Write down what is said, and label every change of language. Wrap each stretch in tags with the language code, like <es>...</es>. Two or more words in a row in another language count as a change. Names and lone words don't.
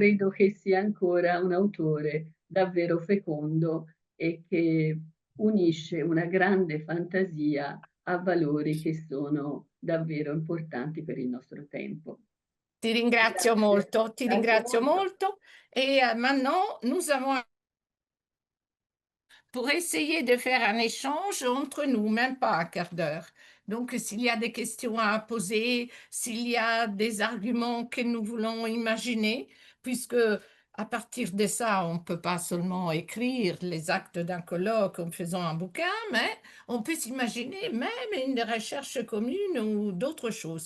<it>credo che sia ancora un autore davvero fecondo e che unisce una grande fantasia a valori che sono davvero importanti per il nostro tempo. Ti ringrazio Grazie. molto, ti Grazie ringrazio molto. molto.</it> <fr>Et maintenant, nous avons pour essayer de faire un échange entre nous, même pas un quart d'heure. Donc, s'il y a des questions à poser, s'il y a des arguments que nous voulons imaginer, puisque à partir de ça, on ne peut pas seulement écrire les actes d'un colloque en faisant un bouquin, mais on peut s'imaginer même une recherche commune ou d'autres choses.</fr>